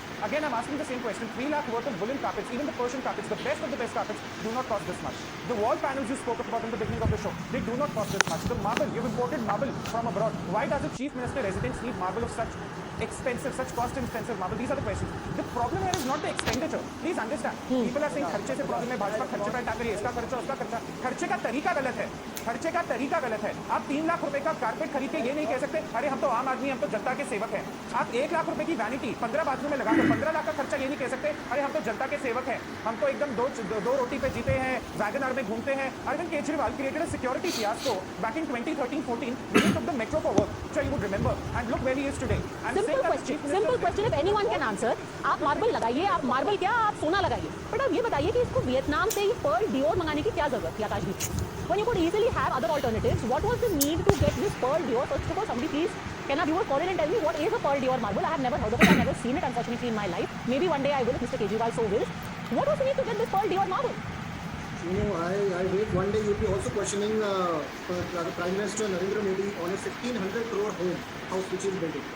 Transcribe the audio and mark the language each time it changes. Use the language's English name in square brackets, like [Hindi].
[English] Again, I'm asking the same question. 3 lakh worth of woolen carpets, even the Persian carpets, the best of the best carpets, do not cost this much. The wall panels you spoke about in the beginning of the show, they do not cost this much. The marble, you've imported marble from abroad. Why does the Chief Minister residence need marble of such expensive, such cost-intensive marble? These are the questions. The problem here is not the expenditure. Please understand. People are saying [Hindi] खर्चे से problem है, भाजपा खर्चे पर attack करिए, इसका खर्चा, उसका खर्चा। खर्चे का तरीका गलत है। खर्चे का तरीका गलत है। आप 3 लाख रुपए का कारपेट खरीद के ये नहीं कह सकते, अरे हम तो आम आदमी, हम तो जनता के सेवक हैं। आप 1 लाख रुपए की वैनिटी 15 बाथरूम में लगाकर 15 लाख का खर्चा ये नहीं कह सकते, अरे हम तो जनता के सेवक हैं, हम तो एकदम दो रोटी पे जीते हैं, वैगन आर में घूमते हैं। [English] Arvind Kejriwal created a security fiasco back in 2013-14 when he took the metro for work. So you would remember, and look where he is today. And simple question if anyone can answer. [Hindi] आप marble लगाइए, आप marble क्या, आप सोना लगाइए. But आप ये बताइए कि इसको वियतनाम से ही पर्ल डियोर मंगाने की क्या जरूरत थी आकाशदीप? [English] When you could easily have other alternatives, what was the need to get this pearl dior? First of all, somebody please, can our viewers call in and tell me what is a pearl dior marble? I have never heard of it. I've never seen it, unfortunately, in my life. Maybe one day I will, if Mr. Kejriwal so wills. What was the need to get this pearl dior marble? I wait one day you'll be also questioning the Prime Minister Narendra Modi on a 1,500 crore house which is building.